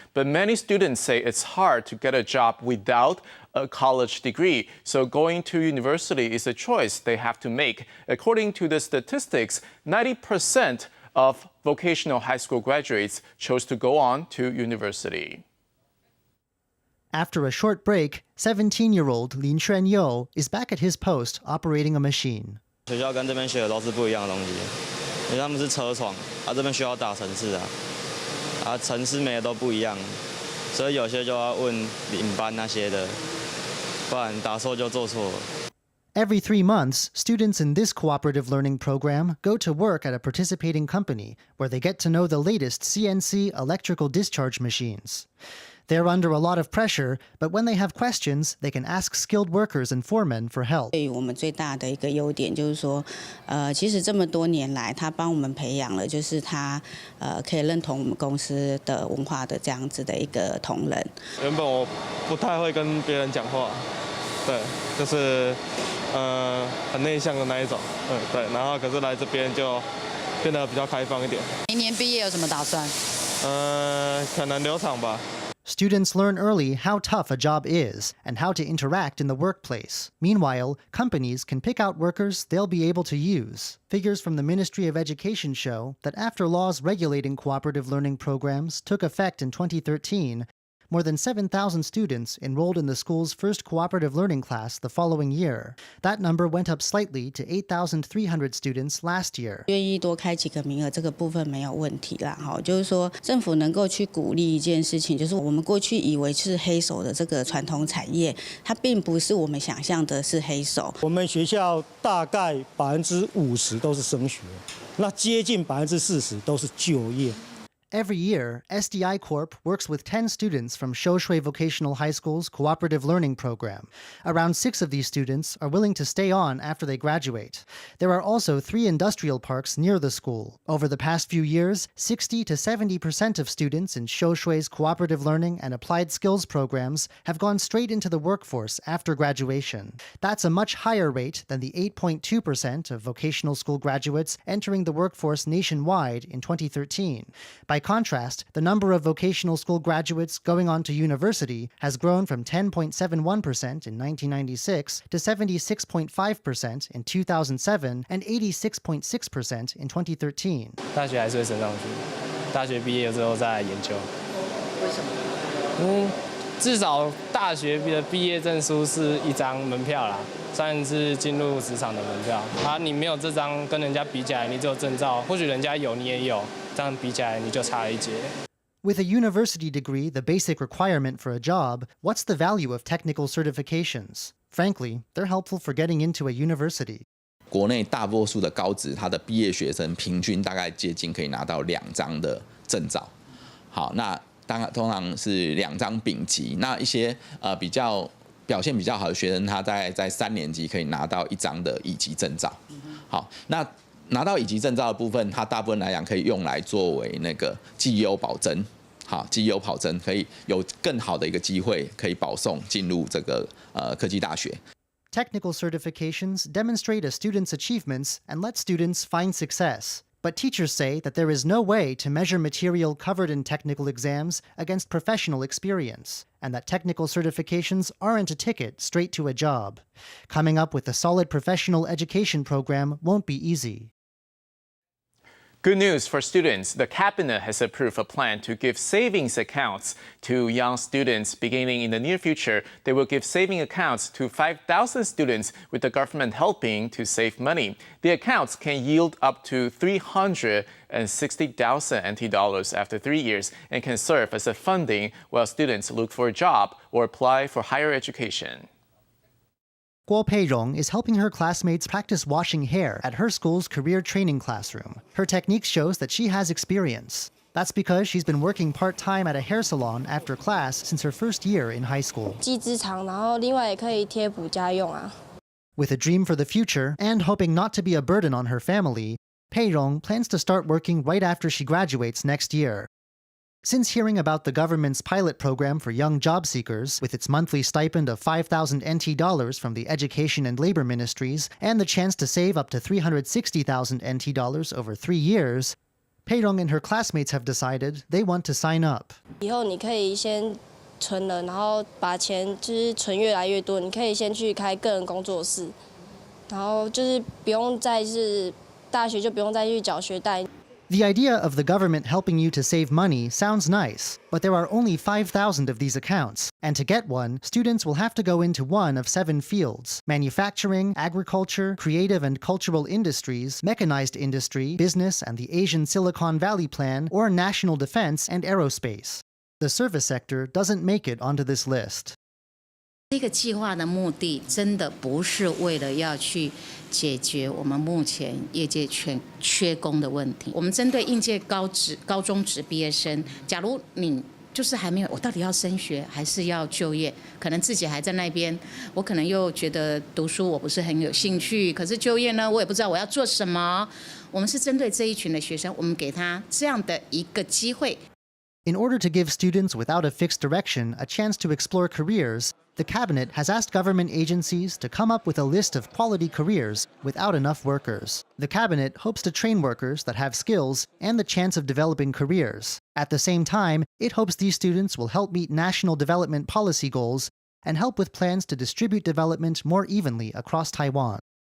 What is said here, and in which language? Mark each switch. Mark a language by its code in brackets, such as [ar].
[en] But many students say it's hard to get a job without a college degree, so going to university is a choice they have to make. According to the statistics, 90% of vocational high school graduates chose to go on to university. After a short break, 17-year-old Lin Xuanyou is back at his post operating a machine. [zh] 学校跟这边学的都是不一样的东西，因为他们是车床，这边需要打程式程式每个都不一样，所以有些就要问领班那些的，不然打错就做错了。 [en] Every 3 months, students in this cooperative learning program go to work at a participating company where they get to know the latest CNC electrical discharge machines. They're under a lot of pressure, but when they have questions, they can ask skilled workers and foremen for help. [zh] 对于我们最大的一个优点就是说，其实这么多年来，他帮我们培养了，就是他可以认同我们公司的文化的这样子的一个同仁。原本我不太会跟别人讲话，对，就是很内向的那一种，对，然后可是来这边就变得比较开放一点。明年毕业有什么打算？可能留厂吧。 [en] Students learn early how tough a job is and how to interact in the workplace. Meanwhile, companies can pick out workers they'll be able to use. Figures from the Ministry of Education show that after laws regulating cooperative learning programs took effect in 2013, more than 7,000 students enrolled in the school's first cooperative learning class the following year. That number went up slightly to 8,300 students last year. [zh] 愿意多开几个名额，这个部分没有问题啦。就是说政府能够去鼓励一件事情，就是我们过去以为是黑手的这个传统产业，它并不是我们想象的是黑手。我们学校大概50%都是升学，那接近40%都是就业。 [en] Every year, SDI Corp works with 10 students from Shoshui Vocational High School's Cooperative Learning Program. Around 6 of these students are willing to stay on after they graduate. There are also 3 industrial parks near the school. Over the past few years, 60 to 70% of students in Shoshui's Cooperative Learning and Applied Skills programs have gone straight into the workforce after graduation. That's a much higher rate than the 8.2% of vocational school graduates entering the workforce nationwide in 2013. By contrast, the number of vocational school graduates going on to university has grown from 10.71% in 1996 to 76.5% in 2007 and 86.6% in 2013. [zh] 大学还是会升上去，大学毕业之后再研究。为什么？至少大学的毕业证书是一张门票啦，算是进入职场的门票。你没有这张，跟人家比起来，你只有证照，或许人家有，你也有。这样比起来你就差了一截。 [en] With a university degree the basic requirement for a job, what's the value of technical certifications? Frankly, they're helpful for getting into a university. [zh] 国内大多数的高职，他的毕业学生平均大概接近可以拿到2张的证照。好，那通常是2张丙级。那一些比较表现比较好的学生，他在3年级可以拿到1张的乙级证照。好，那 拿到乙级证照的部分，它大部分来讲可以用来作为那个绩优保证，好，绩优保证可以有更好的一个机会可以保送进入这个科技大学。 [en] Technical certifications demonstrate a student's achievements and let students find success. But teachers say that there is no way to measure material covered in technical exams against professional experience, and that technical certifications aren't a ticket straight to a job. Coming up with a solid professional education program won't be easy. Good news for students. The cabinet has approved a plan to give savings accounts to young students. Beginning in the near future, they will give saving accounts to 5,000 students, with the government helping to save money. The accounts can yield up to 360,000 NT dollars after 3 years and can serve as a funding while students look for a job or apply for higher education. Guo Peirong is helping her classmates practice washing hair at her school's career training classroom. Her technique shows that she has experience. That's because she's been working part-time at a hair salon after class since her first year in high school. [zh] 机织厂，然后另外也可以贴补家用啊。 [en] With a dream for the future and hoping not to be a burden on her family, Peirong plans to start working right after she graduates next year. Since hearing about the government's pilot program for young job seekers, with its monthly stipend of 5,000 NT dollars from the Education and Labor Ministries and the chance to save up to 360,000 NT dollars over 3 years, Peirong and her classmates have decided they want to sign up. [zh] 以后你可以先存了，然后把钱就是存越来越多，你可以先去开个人工作室，然后就是不用再是大学就不用再去缴学贷。 [en] The idea of the government helping you to save money sounds nice, but there are only 5,000 of these accounts, and to get one, students will have to go into one of 7 fields: manufacturing, agriculture, creative and cultural industries, mechanized industry, business and the Asian Silicon Valley Plan, or national defense and aerospace. The service sector doesn't make it onto this list. [zh] 这个计划的目的真的不是为了要去解决我们目前业界缺工的问题。我们针对应届高中职毕业生，假如你就是还没有，我到底要升学还是要就业？可能自己还在那边，我可能又觉得读书我不是很有兴趣，可是就业呢，我也不知道我要做什么。我们是针对这一群的学生，我们给他这样的一个机会。 [en] In order to give students without a fixed direction a chance to explore careers, the cabinet has asked government agencies to come up with a list of quality careers without enough workers. The cabinet hopes to train workers that have skills and the chance of developing careers. At the same time, it hopes these students will help meet national development policy goals and help with plans to distribute development more evenly across Taiwan.